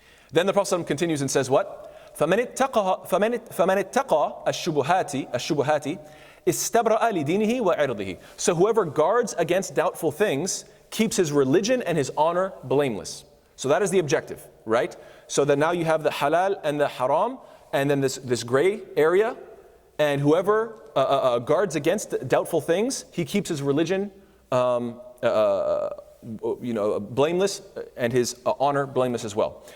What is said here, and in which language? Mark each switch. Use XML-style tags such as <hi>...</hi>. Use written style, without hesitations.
<en>Then the Prophet continues and says what?</en> <ar>فَمَنِ اتَّقَى الشُّبُهَاتِ استبرأ لدينه وعرضه.</ar> <en>So whoever guards against doubtful things keeps his religion and his honor blameless. So that is the objective, right? So that now you have the halal and the haram, and then this gray area, and whoever guards against doubtful things, he keeps his religion blameless, and his honor blameless as well.</en>